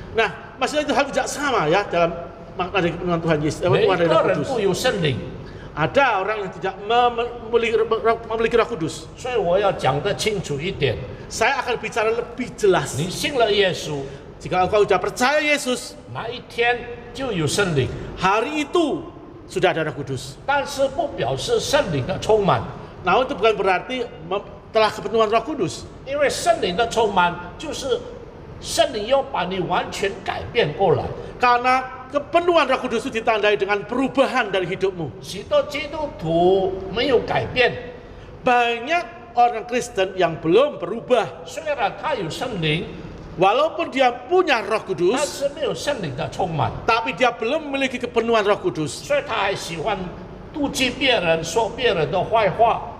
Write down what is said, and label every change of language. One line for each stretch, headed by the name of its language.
Indonesian: Nah, maksudnya itu hal tidak sama ya dalam makna dari kepenuhan Tuhan Yesus.
Chinese: 每一
Indonesian: Makna dari
Chinese: 个
Indonesian: Roh
Chinese: 人
Indonesian: Kudus.
Chinese: 都有圣灵，
Indonesian: Ada orang yang tidak memiliki Roh Kudus.
Chinese: 所以我要讲得清楚一点。
Indonesian: Saya akan bicara lebih jelas.
Chinese: 你信了耶稣，
Indonesian: Jika engkau sudah percaya Yesus,
Chinese: 那一天就有圣灵，
Indonesian: hari itu sudah ada Roh Kudus.
Chinese: 但是不表示圣灵的充满，
Indonesian: Namun itu bukan berarti telah kepenuhan Roh Kudus.
Chinese: 因为圣灵的充满就是圣灵要把你完全改变过来。
Indonesian: Karena kepenuhan Roh Kudus itu ditandai dengan perubahan dari hidupmu.
Chinese: 许多基督徒没有改变，
Indonesian: Banyak orang Kristen yang belum berubah.
Chinese: 虽然他有圣灵，
Indonesian: Walaupun dia punya Roh
Chinese: 但
Indonesian: Kudus,
Chinese: 是没有圣灵的充满，
Indonesian: tapi dia belum memiliki kepenuhan Roh Kudus.
Chinese: 所以他还喜欢妒忌别人，说别人的坏话，